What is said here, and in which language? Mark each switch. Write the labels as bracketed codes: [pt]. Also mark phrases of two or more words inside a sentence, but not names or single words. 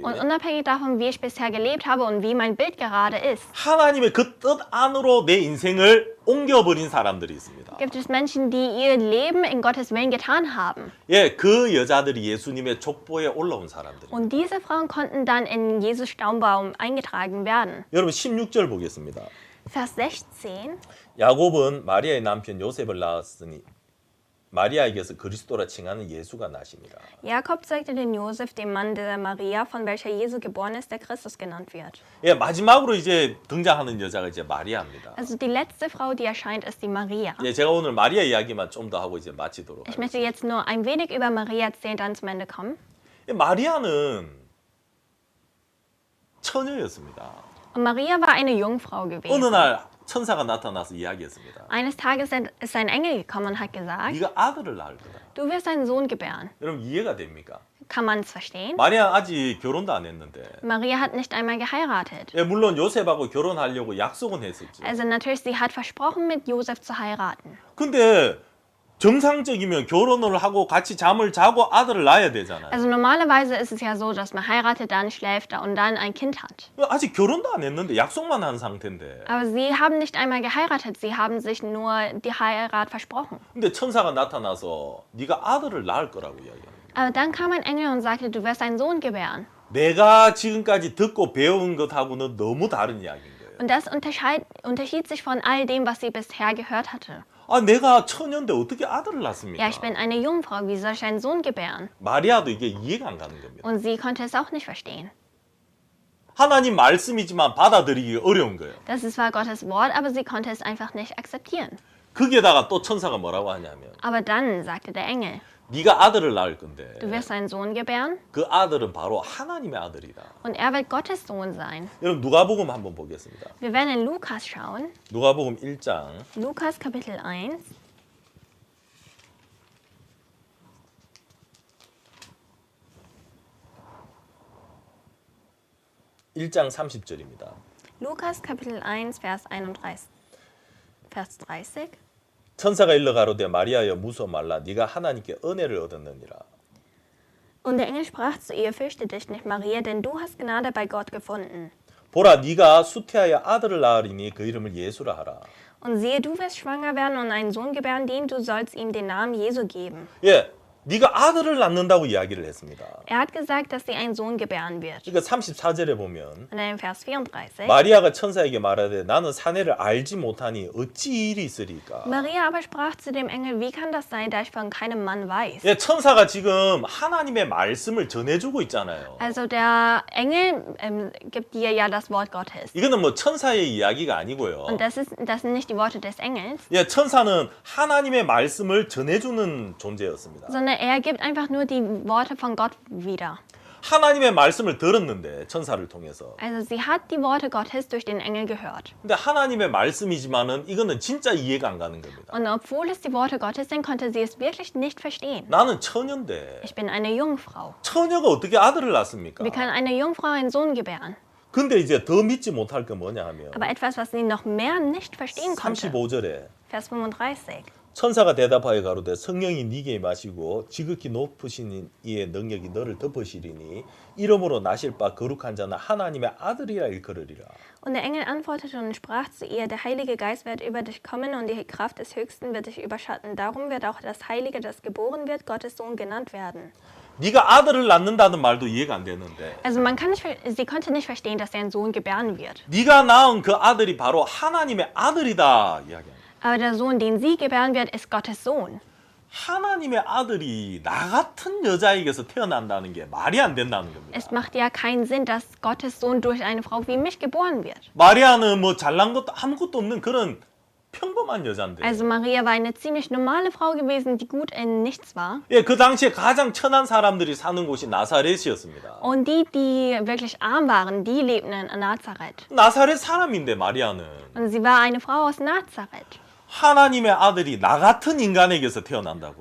[de] Und unabhängig davon, wie ich bisher gelebt habe und wie mein Bild gerade ist, [ko] 하나님의 그 뜻 안으로 내 인생을 옮겨버린 사람들이 있습니다. [de] gibt es Menschen, die ihr Leben in Gottes Willen getan haben. [ko] 예, 그 여자들이 예수님의 족보에 올라온 사람들입니다. [de] Und diese Frauen konnten dann in Jesus Staumbaum eingetragen werden. [ko] 여러분 16절 보겠습니다. [de] Vers 16. [ko] 야곱은 마리아의 남편 요셉을 낳았으니 마리아에게서 그리스도라 칭하는 예수가 나시니라. [de] Jakob zeugte den Josef, dem Mann der Maria, von welcher Jesu geboren ist, der Christus genannt wird. [ko] 예, 마지막으로 이제 등장하는 여자가 이제 마리아입니다. [de] Also die letzte Frau, die erscheint, ist die Maria. [ko] 예, 제가 오늘 마리아 이야기만 좀 더 하고 이제 마치도록 [de] Ich [ko] 하겠습니다. [de] möchte jetzt nur ein wenig über Maria erzählen, dann zum Ende kommen. [ko] 예, 마리아는 처녀였습니다. [de] Und Maria war eine Jungfrau [ko] 어느 [de] gewesen. [ko] 날 천사가 나타나서 이야기했습니다. [de] Eines Tages ist ein Engel gekommen und hat gesagt, [ko] 네가 아들을 낳을 거다. [de] du wirst einen Sohn gebären. [ko] 여러분 이해가 됩니까? [de] Kann man es verstehen? [ko] 마리아 아직 결혼도 안 했는데 [de] Maria hat nicht einmal geheiratet. [ko] 예, 물론 요셉하고 결혼하려고 약속은 했었지. [de] Also natürlich, sie hat versprochen, mit Josef zu heiraten. [ko] 근데 정상적이면 결혼을 하고 같이 잠을 자고 아들을 낳아야 되잖아요. [de] Also normalerweise ist es ja so, dass man heiratet, dann schläft und dann ein Kind hat. [ko] 아직 결혼도 안 했는데 약속만 한 상태인데. [de] Aber sie haben nicht einmal geheiratet, sie haben sich nur die Heirat versprochen. [ko] 근데 천사가 나타나서 네가 아들을 낳을 거라고 이야기합니다. [de] Aber dann kam ein Engel und sagte, du wirst einen Sohn gebären. [ko] 내가 지금까지 듣고 배운 것하고는 너무 다른 이야기인 거예요. [de] Und das unterschied sich von all dem, was sie bisher gehört hatte. [ko] 아, 내가 처녀인데 어떻게 아들을 낳습니까? [de] Ja, ich bin eine Jungfrau, wie soll ich einen Sohn gebären? [ko] 마리아도 이게 이해가 안 가는 겁니다. [de] Und sie konnte es auch nicht verstehen. [ko] 하나님 말씀이지만 받아들이기 어려운 거예요. [de] Das ist zwar Gottes Wort, aber sie konnte es einfach nicht akzeptieren. [ko] 거기에다가 또 천사가 뭐라고 하냐면 [de] Aber dann sagte der Engel, [ko] 네가 아들을 낳을 건데 [de] du wirst einen Sohn gebären [ko] 그 아들은 바로 하나님의 아들이다. [de] und er wird Gottes Sohn sein. [ko] 여러분 누가복음 한번 보겠습니다. [de] Wir werden in Lukas schauen. [ko] 누가복음 1장 [de] Lukas Kapitel 1. [ko] 1장 30절입니다. [de] Lukas Kapitel 1, Vers 31. Vers 30. [ko] 천사가 일러 가로되 마리아여 무서워 말라 네가 하나님께 은혜를 얻었느니라. [de] Und der Engel sprach zu ihr, fürchte dich nicht, Maria, denn du hast Gnade bei Gott gefunden. [ko] 보라 네가 수태하여 아들을 낳으리니 그 이름을 예수라 하라. [de] Und siehe, du wirst schwanger werden und einen Sohn gebären, dem du sollst ihm den Namen Jesu geben. [ko] 예, 네가 아들을 낳는다고 이야기를 했습니다. [de] Er hat gesagt, dass sie einen Sohn gebären wird. [ko] 그러니까 34절에 보면 [de] Und dann im Vers 34. [ko] 마리아가 천사에게 말하되 나는 사내를 알지 못하니 어찌 일이 있으리까. [de] Maria aber sprach zu dem Engel, wie kann das sein, da ich von keinem Mann weiß? [ko] 예, 천사가 지금 하나님의 말씀을 전해주고 있잖아요. [de] Also der Engel gibt dir ja das Wort Gottes. [ko] 이거는 뭐 천사의 이야기가 아니고요. [de] Und das sind nicht die Worte des Engels, [ko] 예, 천사는 하나님의 말씀을 전해주는 존재였습니다. [de] sondern er gibt einfach nur die Worte von Gott wieder. [ko] 하나님의 말씀을 들었는데 천사를 통해서. [de] Also sie hat die Worte Gottes durch den Engel gehört. [ko] 근데 하나님의 말씀이지만은 이거는 진짜 이해가 안 가는 겁니다. [de] Und obwohl es die Worte Gottes sind, konnte sie es wirklich nicht verstehen. [ko] 나는 처녀인데 [de] Ich bin eine Jungfrau. [ko] 처녀가 어떻게 아들을 낳습니까? [de] Wie kann eine Jungfrau einen Sohn gebären? [ko] 근데 이제 더 믿지 못할 게 뭐냐 하면 [de] Aber etwas, was sie noch mehr nicht verstehen konnte. [ko] 35절에 [de] Vers 35. [ko] 천사가 대답하여 가로되 성령이 네게 임하시고 지극히 높으신 이의 능력이 너를 덮으시리니 이름으로 나실 바 거룩한 자는 하나님의 아들이라 일컬으리라. [de] Und der Engel antwortete und sprach zu ihr, der Heilige Geist wird über dich kommen und die Kraft des Höchsten wird dich überschatten. Darum wird auch das Heilige, das geboren wird, Gottes Sohn genannt werden. [ko] 네가 아들을 낳는다는 말도 이해가 안 되는데 [de] Also sie konnte nicht verstehen, dass er einen Sohn gebären wird. [ko] 네가 낳은 그 아들이 바로 하나님의 아들이다 이야기합니다. [de] Aber der Sohn, den sie gebären wird, ist Gottes Sohn. [ko] 하나님의 아들이 나 같은 여자에게서 태어난다는 게 말이 안 된다는 겁니다. [de] Es macht ja keinen Sinn, dass Gottes Sohn durch eine Frau wie mich geboren wird. [ko] 마리아는 뭐 잘난 것도 아무것도 없는 그런 평범한 여자인데. [de] Also Maria war eine ziemlich normale Frau gewesen, die gut in nichts war. [ko] 예, 그 당시에 가장 천한 사람들이 사는 곳이 나사렛이었습니다. [de] Und die wirklich arm waren, die lebten in Nazareth. [ko] 나사렛 사람인데 마리아는 [de] Und sie war eine Frau aus Nazareth. [ko] 하나님의 아들이 나 같은 인간에게서 태어난다고.